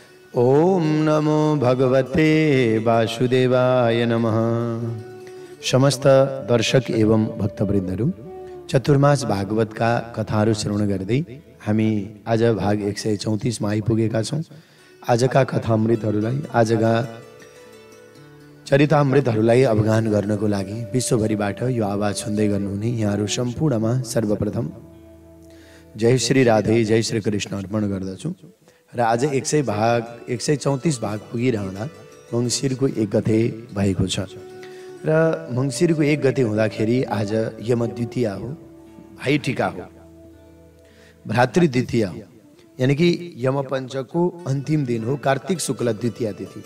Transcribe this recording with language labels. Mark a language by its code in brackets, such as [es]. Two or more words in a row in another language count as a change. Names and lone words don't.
[sa] ओम नमो भगवते वासुदेवाय नमः। [ne] समस्त दर्शक एवं भक्तवृन्दहरू, चतुर्मास भागवतका कथाहरू श्रवण गर्दै हामी आज भाग 134 मा आइपुगेका छौं। आजका कथामृतहरूलाई, आजका चरितामृतहरूलाई अवगाहन गर्नको लागि विश्वभरिबाट यो आवाज सुन्दै गर्नुहुने यहाँहरू सम्पूर्णमा सर्वप्रथम जय श्री राधे, जय श्री कृष्ण अर्पण गर्दछु। र आज 134 भाग पुगिरहँदा मङ्सिरको 1 गते भएको छ र मङ्सिरको 1 गते हुँदाखेरि आज यम द्वितीया हो, भाइ टीका हो, भ्रातृ द्वितीया हो, यानी कि यम पञ्चको अन्तिम दिन हो, कार्तिक शुक्ल द्वितीया तिथि।